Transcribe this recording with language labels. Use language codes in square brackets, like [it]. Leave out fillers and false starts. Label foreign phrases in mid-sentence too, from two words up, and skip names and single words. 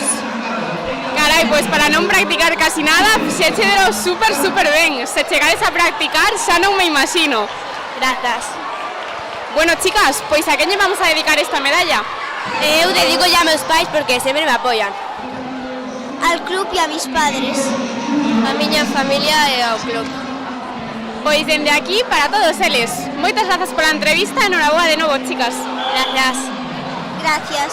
[gl] Carai, pois para non practicar casi nada, fixéchedelo super ben. Se chegades a practicar, xa non me imagino. Grazas. [es] Bueno, chicas, [gl] pois a quen lle vamos a dedicar esta medalla? Eu dedico ya a meus pais porque sempre me apoian. [es] Al club y a mis padres. [gl] A miña familia e ao club. Pois dende aquí para todos eles. Moitas grazas pola entrevista e noraboa de novo, chicas. Grazas. [es] Gracias.